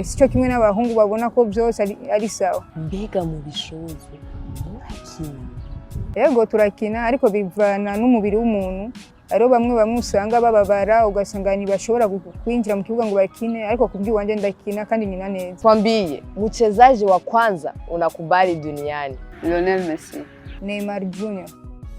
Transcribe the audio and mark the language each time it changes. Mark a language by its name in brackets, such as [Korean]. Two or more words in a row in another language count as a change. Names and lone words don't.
[Rundi] Sico kimwe n'abahungu babona ko byose ari sawa. Mbega mu bishozo murakina? Yego turakina, ariko bivana n'umubiri w'umuntu. Ariho bamwe usanga bababara, ugasanga ntibashobora kwinjira mu kibuga ngo bakine, ariko kubwiwanje ndakina kandi nyina neza. [Swahili] Twambie mchezaji wa kwanza unakubali duniani? Lionel Messi. Neymar Jr.